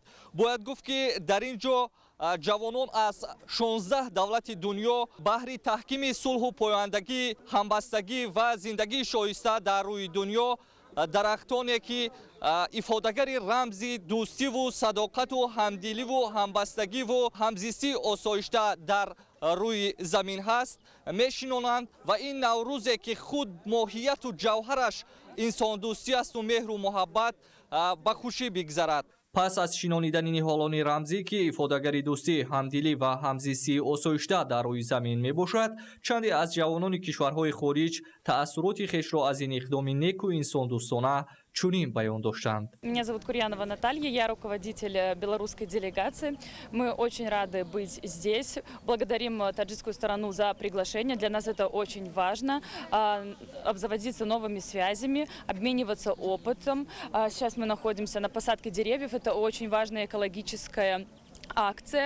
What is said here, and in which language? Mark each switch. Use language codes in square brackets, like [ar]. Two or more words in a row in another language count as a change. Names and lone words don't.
[tg] Бояд гуфт ки дар ин ҷо ҷавонон аз 16 давлати дунё баҳри таҳкими сулҳу пояндагӣ, ҳамбастагӣ ва зиндагии шоиста дар рӯи дунё дарахтоне ки ифодагари рамзи дӯстиву садоқату ҳамдиливу ҳамбастагиву ҳамзистии осоишта дар рӯи замин ҳаст мешинонанд ва ин наврӯзе ки худ моҳияту ҷавҳараш инсондӯстӣ асту меҳру муҳаббат ба хушӣ бигзарад. пас аз шинонидани ниҳолони рамзӣ ки ифодагари дӯстӣ, ҳамдилӣ ва ҳамзистии осоишта дар рӯи замин мебошад, чанде аз ҷавонони кишварҳои хориҷ таассуроти хешро аз ин иқдоми неку инсондӯстона чунин баён доштанд. [ru] Меня зовут Курьянова Наталья, я руководитель белорусской делегации. Мы очень рады быть здесь. Благодарим таджикскую сторону за приглашение. Для нас это очень важно. Обзаводиться новыми связями, обмениваться опытом. Сейчас мы находимся на посадке деревьев. Это очень важная экологическая акция.